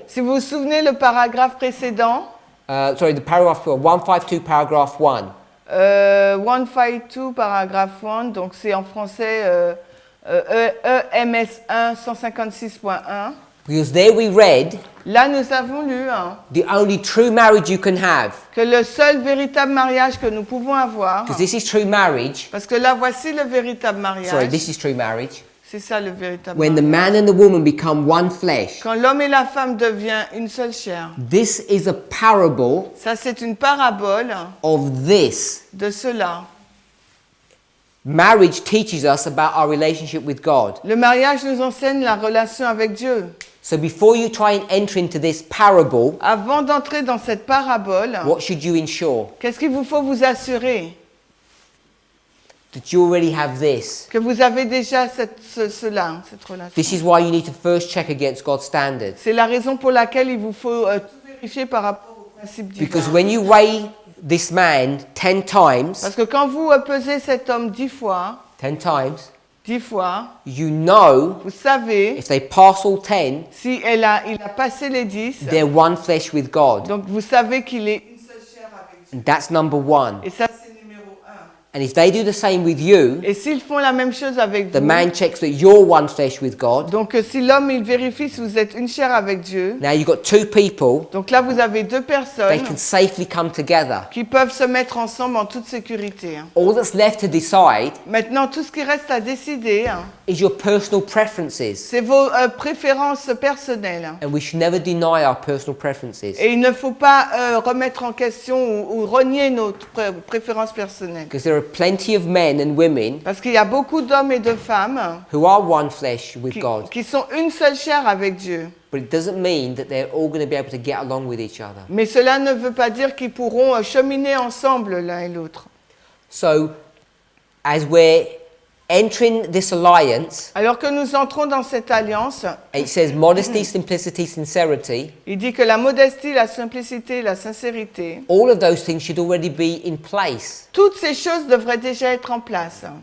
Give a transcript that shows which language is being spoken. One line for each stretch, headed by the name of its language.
French: si vous vous souvenez le paragraphe précédent,
English: the paragraph before, 152 paragraph 1,
French: 152 paragraphe 1, donc c'est en français EMS 1 156.1.
English: Because there we read,
French: Là, nous avons lu
English: the only true marriage you can have,
French: que le seul véritable mariage que nous pouvons avoir,
English: because this is true marriage,
French: parce que là, voici le véritable
English: sorry,
French: mariage.
English: this is true marriage,
French: C'est ça le véritable
English: when the
French: mariage.
English: man and the woman become one flesh.
French: Quand l'homme et la femme deviennent une seule chair.
English: This is a parable
French: Ça, c'est une parabole
English: of this.
French: de cela.
English: Marriage teaches us about our relationship with God.
French: Le mariage nous enseigne la relation avec Dieu.
English: So before you try and enter into this parable,
French: Avant d'entrer dans cette parabole,
English: what should you ensure?
French: qu'est-ce qu'il vous faut vous assurer?
English: That you already have this.
French: Que vous avez déjà cette relation.
English: This is why you need to first check against God's standards.
French: C'est la raison pour laquelle il vous faut tout vérifier par rapport au principe divin.
English: Because when you weigh this man 10 times,
French: Parce que quand vous pesez cet homme 10 fois, 10 fois,
English: you
French: vous
English: know
French: savez,
English: if they pass all 10,
French: si il a passé les 10,
English: they're one flesh with God.
French: donc vous savez qu'il est une seule chair avec Dieu.
English: And that's number one.
French: Et ça, c'est numéro 1.
English: And if they do the same with you,
French: Et s'ils font la même chose avec
English: the
French: vous,
English: man checks that you're one flesh with God.
French: donc si l'homme il vérifie si vous êtes une chair avec Dieu,
English: Now you've got two people,
French: donc là vous avez deux
English: they
French: personnes
English: can safely come together.
French: qui peuvent se mettre ensemble en toute sécurité.
English: All that's left to decide
French: Maintenant, tout ce qui reste à décider,
English: is your personal preferences.
French: c'est vos préférences personnelles.
English: And we should never deny our personal preferences.
French: Et il ne faut pas remettre en question ou renier nos préférences personnelles.
English: Because there are plenty of men and women
French: Parce qu'il y a beaucoup d'hommes et de femmes
English: who are one flesh with God.
French: qui sont une seule chair avec Dieu.
English: But it doesn't mean that they're all going to be able to get along with each other.
French: Mais cela ne veut pas dire qu'ils pourront cheminer ensemble l'un et l'autre.
English: So, as we're entering this alliance,
French: Alors que nous entrons dans cette alliance,
English: it says modesty, simplicity, sincerity.
French: il dit que la modestie, la simplicité, la sincérité,
English: All of those things should already be in place.
French: toutes ces choses devraient déjà être en place.